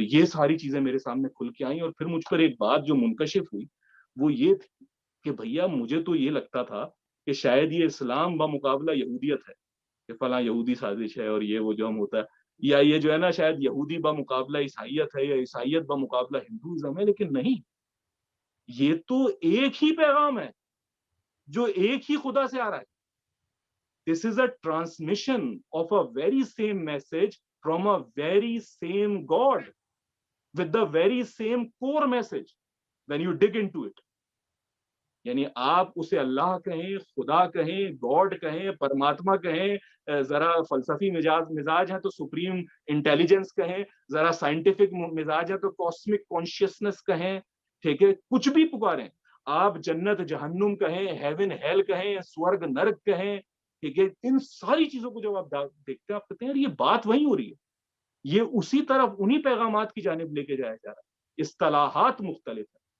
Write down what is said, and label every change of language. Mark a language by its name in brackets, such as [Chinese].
[Urdu] تو یہ ساری چیزیں میرے سامنے کھل کے آئیں, اور پھر مجھ پر ایک بات جو منکشف ہوئی وہ یہ تھی کہ بھیا مجھے تو یہ لگتا تھا کہ شاید یہ اسلام بمقابلہ یہودیت ہے, کہ فلاں یہودی سازش ہے اور یہ وہ جو ہم ہوتا ہے, یا یہ جو ہے نا شاید یہودی بمقابلہ عیسائیت ہے یا عیسائیت بمقابلہ ہندوازم ہے. لیکن نہیں, یہ تو ایک ہی پیغام ہے جو ایک ہی خدا سے آ رہا ہے. [English] This is a transmission of a very same message from a very same God with the very same core message when you dig into it. [Urdu] یعنی آپ اسے اللہ کہیں, خدا کہیں, گاڈ کہیں, پرماتما کہیں, ذرا فلسفی مزاج ہے تو سپریم انٹیلیجنس کہیں, ذرا سائنٹیفک مزاج ہے تو کاسمک کانشیسنس کہیں, ٹھیک ہے, کچھ بھی پکاریں آپ, جنت جہنم کہیں, ہیون ہیل کہیں, سورگ نرک کہیں, ٹھیک ہے, ان ساری چیزوں کو جب آپ دیکھتے ہیں آپ کہتے ہیں یار یہ بات وہی ہو رہی ہے, یہ اسی طرف انہی پیغامات کی جانب لے کے جایا جا رہا ہے, اصطلاحات مختلف ہیں.